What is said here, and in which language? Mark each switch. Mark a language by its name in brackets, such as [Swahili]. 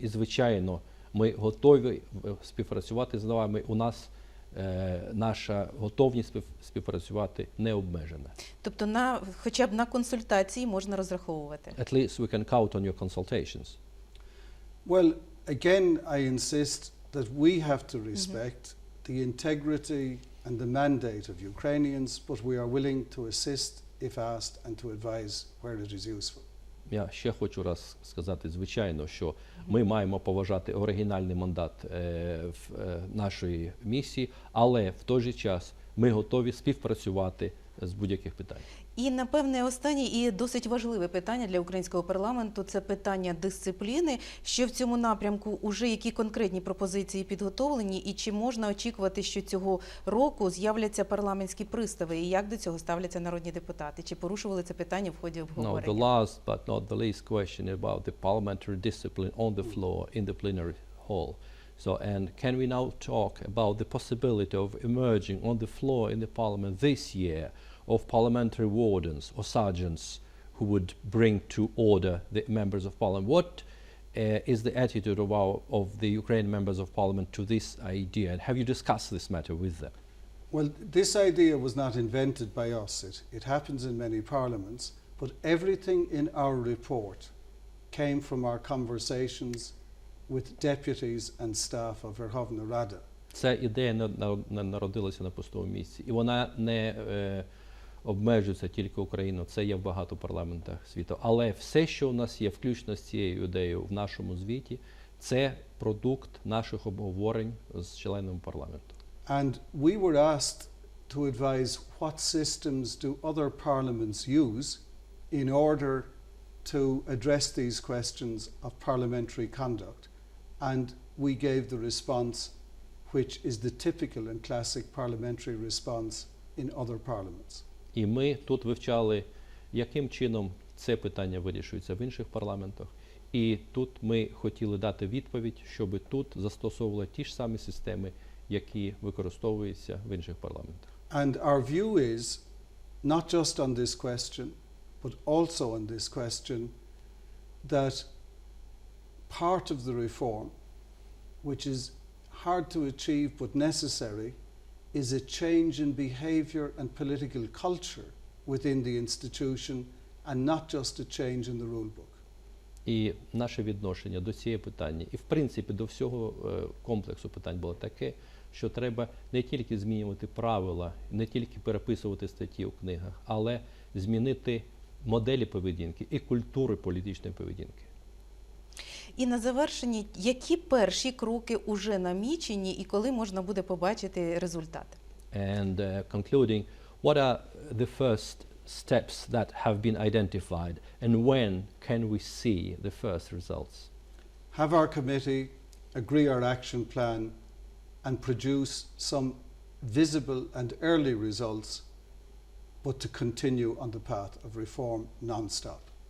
[Ukrainian] І, звичайно, ми готові співпрацювати з вами. У нас наша готовність співпрацювати не обмежена. Тобто хоча б на консультації можна розраховувати? [English] At least we can count on your consultations. Well, again, I insist that we have to respect the integrity and the mandate of Ukrainians, but we are willing to assist if asked and to advise where it is useful. [Ukrainian] Я ще хочу раз сказати, звичайно, що ми маємо поважати оригінальний мандат нашої місії, але в той же час ми готові співпрацювати з будь-яких питань. І, напевне, останнє і досить важливе питання для українського парламенту – це питання дисципліни. Що в цьому напрямку уже які конкретні пропозиції підготовлені, і чи можна очікувати, що цього року з'являться парламентські пристави, і як до цього ставляться народні депутати? Чи порушували це питання в ході обговорення? [English] No, the last but not the least question about the parliamentary discipline on the floor in the plenary hall. So, and can we now talk about the possibility of emerging on the floor in the parliament this year of parliamentary wardens or sergeants who would bring to order the members of parliament? What is the attitude of the Ukrainian members of parliament to this idea? And have you discussed this matter with them? Well, this idea was not invented by us. It happens in many parliaments, but everything in our report came from our conversations with deputies and staff of Верховної Ради. [Ukrainian] Ця ідея не народилася на пустому місці, і вона не обмежується тільки Україною, це є в багато парламентах світу. Але все, що у нас є, включно з цією ідеєю в нашому звіті, це продукт наших обговорень з членами парламенту. [English] And we were asked to advise what systems do other parliaments use in order to address these questions of parliamentary conduct. And we gave the response which is the typical and classic parliamentary response in other parliaments. [Ukrainian] І ми тут вивчали, яким чином це питання вирішується в інших парламентах. І тут ми хотіли дати відповідь, щоб тут застосовували ті ж самі системи, які використовуються в інших парламентах. [English] And our view is, not just on this question, but also on this question, that part of the reform, which is hard to achieve but necessary, is a change in behaviour and political culture within the institution and not just a change in the rule book. [Ukrainian] І наше відношення до цієї питання, і в принципі до всього комплексу питань було таке, що треба не тільки змінювати правила, не тільки переписувати статті у книгах, але змінити моделі поведінки і культури політичної поведінки. І на завершенні, які перші кроки уже намічені і коли можна буде побачити результати? [English] And concluding, what are the first steps that have been identified and when can we see the first results? Have our committee agree our action plan and produce some visible and early results, but to continue on the path of reform non-stop.